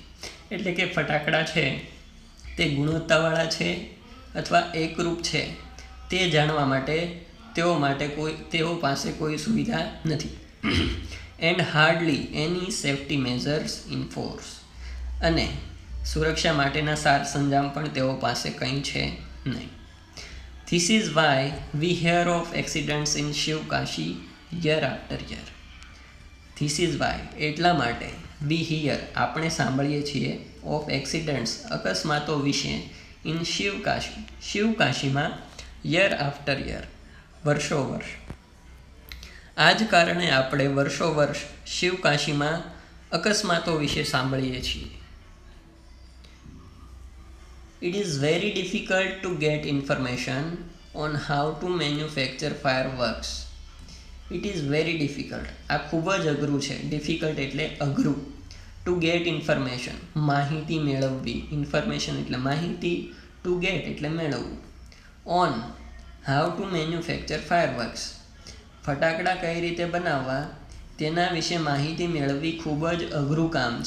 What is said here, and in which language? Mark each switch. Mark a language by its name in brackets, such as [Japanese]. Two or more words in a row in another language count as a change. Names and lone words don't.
[Gujarati] એટલે કે ફટાકડા છે તે ગુણવત્તાવાળા છે અથવા એકરૂપ છે તે જાણવા માટે તેઓ પાસે કોઈ સુવિધા નથી. [English] and hardly any safety measures in force. [Gujarati] અને સુરક્ષા માટેના સાર સંજામ પણ તેઓ પાસે કંઈ છે નહીં. [English] This is why we hear of accidents in Shiv-Kashi year after year. This is why [Gujarati] એટલા માટે [English] we hear [Gujarati] આપણે સાંભળીએ છીએ [English] of accidents [Gujarati] અકસ્માતો વિશે [English] in Shiv-Kashi શિવકાશીમાં year after year [Gujarati] વર્ષો વર્ષ. આ જ કારણે આપણે વર્ષો વર્ષ શિવકાશીમાં અકસ્માતો વિશે સાંભળીએ છીએ. [English] It is very difficult to get information on how to manufacture fireworks. It is very difficult. [Gujarati] આ ખૂબ જ અઘરું છે. ડિફિકલ્ટ એટલે અઘરું. [English] to get information [Gujarati] માહિતી મેળવવી. ઇન્ફોર્મેશન એટલે માહિતી. [English] to get [Gujarati] એટલે મેળવવું. [English] on how to manufacture fireworks [Gujarati] ફટાકડા કઈ રીતે બનાવવા તેના વિશે માહિતી મેળવવી ખૂબ જ અઘરું કામ છે.